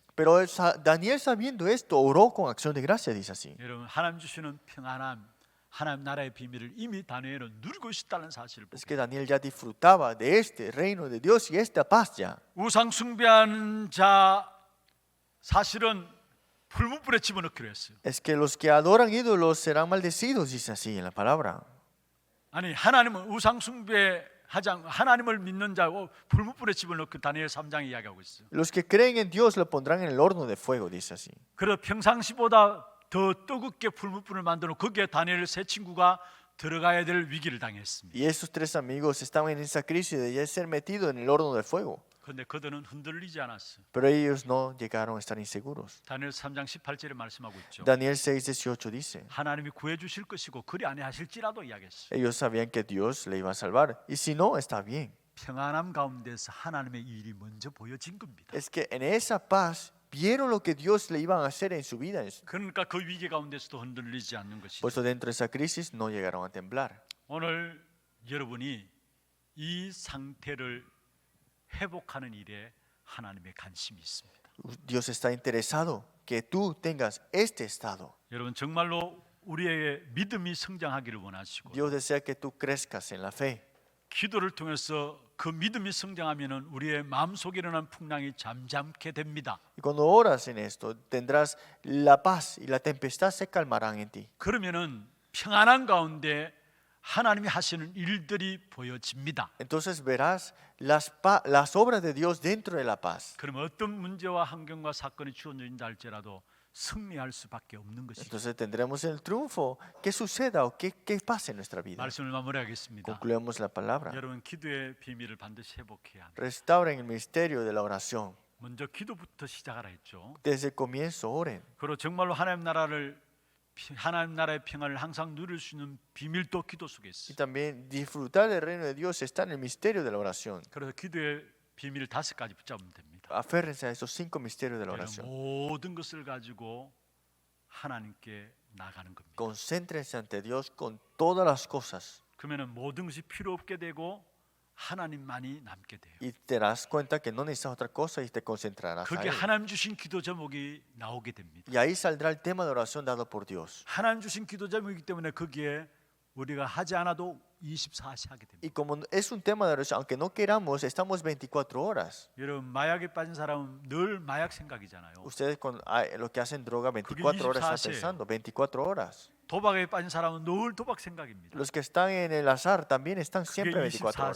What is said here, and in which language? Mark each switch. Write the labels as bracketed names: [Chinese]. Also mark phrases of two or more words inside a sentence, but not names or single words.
[Spanish] Pero Daniel, sabiendo esto, oró con acción de gracia, dice así. [Korean] 여러분 하나님 주시는 평안함, 하나님 나라의 비밀을 이미 다니엘은 누리고 있다는 사실을 [Spanish] Es [Korean] 보게. [Spanish] que Daniel ya disfrutaba de este reino de Dios y esta paz ya. [Korean] 우상 숭배하는 자 사실은 불문불에 집어넣기로 했어요. [Spanish] Es que los que adoran ídolos serán maldecidos, dice así en la palabra. [Korean] 아니 하나님은 우상 숭배하지 않고 하나님을 믿는 자고 불문불에 집어넣고 다니엘 3장에 이야기하고 있어요. [Spanish] Los que creen en Dios lo pondrán en el horno de fuego, dice así. [Korean] 그래서 평상시보다 더 뜨겁게 불문불을 만들어 거기에 다니엘 세 친구가 들어가야 될 위기를 당했습니다. [Spanish] Y esos tres amigos estaban en esa crisis de ya ser metidos en el horno de fuego. [Korean] 그런데 그들은 흔들리지 않았어요. [Spanish] Pero ellos no llegaron a estar inseguros. [Korean] 다니엘 3장 18절에 말씀하고 있죠. [Spanish] Daniel 6:18 dice, [Korean] 하나님이 구해 주실 것이고 그리 아니하실지라도 이야기했어요. [Spanish] ellos sabían que Dios le iba a salvar. Y si no, está bien. [Korean] 평안함 가운데서 하나님의 일이 먼저 보여진 겁니다. [Spanish] Es que en esa paz vieron lo que Dios le iba a hacer en su vida. [Korean] 그러니까 그 위기 가운데서도 흔들리지 않는 것이죠. [Spanish] Por eso dentro de esa crisis no llegaron a temblar. [Korean] 오늘 여러분이 이 상태를 회복하는 일에 하나님의 관심이 있습니다. [Spanish] Dios está interesado que tú tengas este estado. [Korean] 여러분 정말로 우리의 믿음이 성장하기를 원하시고 [Spanish] Dios desea que tú crezcas en la fe. [Korean] 기도를 통해서 그 믿음이 성장하면은 우리의 마음속에 일어난 풍랑이 잠잠케 됩니다. [Spanish] Y cuando oras en esto, tendrás la paz y la tempestad se calmarán en ti. [Korean] 그러면은 평안한 가운데 하나님이 하시는 일들이 보여집니다. [Spanish] Entonces verás las obras de Dios dentro de la paz. [Korean] 그러면 어떤 문제와 환경과 사건이 주어진다 할지라도 승리할 수밖에 없는 것이죠. [Spanish] Entonces tendremos el triunfo. ¿Qué suceda o qué pase en nuestra vida? [Korean] 말씀을 마무리하겠습니다. [Spanish] Concluimos la palabra. [Korean] 여러분 기도의 비밀을 반드시 회복해야 합니다. [Spanish] Restauren el misterio de la oración. [Korean] 먼저 기도부터 시작하라 했죠. [Spanish] Desde el comienzo oren. [Korean] 그리고 정말로 하나님 나라의 평안을 항상 누릴 수 있는 비밀도 기도 속에 [Spanish] Y [Korean] 있어요. [Spanish] también disfrutar del reino de Dios está en el misterio de la oración. [Korean] 그래서 기도의 비밀 5가지 붙잡으면 됩니다. [Spanish] Aférrense a esos 5 misterios de la [Korean] 여러분, [Spanish] oración. [Korean] 모든 것을 가지고 하나님께 나가는 겁니다. [Spanish] Concéntrense ante Dios con todas las cosas. [Korean] 그러면 모든 것이 필요 없게 되고 하나님만이 남게 돼요. [Spanish] Y te darás cuenta que no necesitas otra cosa y te concentrarás a [Korean] 그게 [Spanish] Él. [Korean] 하나님 주신 기도 제목이 나오게 됩니다. [Spanish] Y ahí saldrá el tema de oración dado por Dios. [Korean] 하나님 주신 기도 제목이기 때문에 거기에 우리가 하지 않아도 24시 하게 됩니다. [Spanish] Y como es un tema de oración, aunque no queramos, estamos 24 horas. [Korean] 여러분 마약에 빠진 사람은 늘 마약 생각이잖아요. [Spanish] Ustedes con los que hacen droga 24 horas están 24 pensando, 24 horas. [Korean] 도박에 빠진 사람은 늘 도박 생각입니다. [Spanish] Los que están en el azar también están siempre 24 horas.